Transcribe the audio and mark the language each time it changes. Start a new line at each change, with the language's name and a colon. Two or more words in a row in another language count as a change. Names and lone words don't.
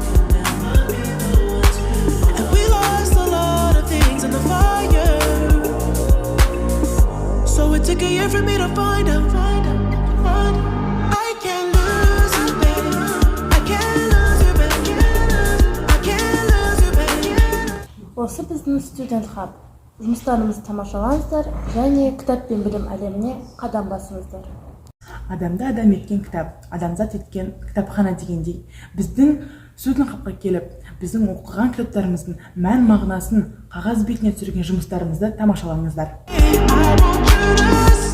English: And we lost a lot of things in the fire. So it took a year for me to find out. I can't lose you, baby. I can't lose you, baby. I can't lose you, baby.
Kazakh: Осы біздің студент хаб. Жұмыстарымызды тамашалаңыздар және кітап пен білім әлеміне қадам басыңыздар. Адамды адам еткен кітап, адамзат еткен кітапхана дегендей, біздің студент хабқа келіп, біздің оқыған кітаптарымыздың мән мағынасын қағаз бетіне түсірген жұмыстарымызды тамашалаңыздар.